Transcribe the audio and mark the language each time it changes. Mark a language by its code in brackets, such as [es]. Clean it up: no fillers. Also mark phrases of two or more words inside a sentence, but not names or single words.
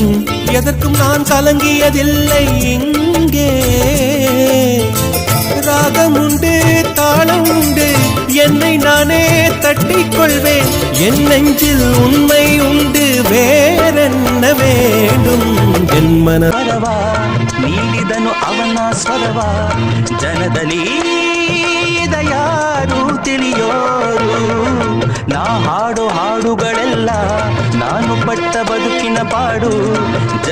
[ta] எதற்கும் நான் கலங்கியதில்லை இங்கே. ராகம் உண்டு, தாளம் உண்டு, என்னை நானே தட்டிக் கொள்வேன். என் நெஞ்சில் உண்மை உண்டு, வேறென்ன வேண்டும்? [kn] ಎನ್ ಮನವರವ ನೀಡಿದನು ಅವನ ಸ್ವರವ. ಜನದಲ್ಲಿ ಯಾರು ತಿಳಿಯೋರು? ನಾ ಹಾಡೋ ಹಾಡುಗಳೆಲ್ಲ ನಾನು ಪಟ್ಟ ಬದುಕಿನ ಪಾಡು.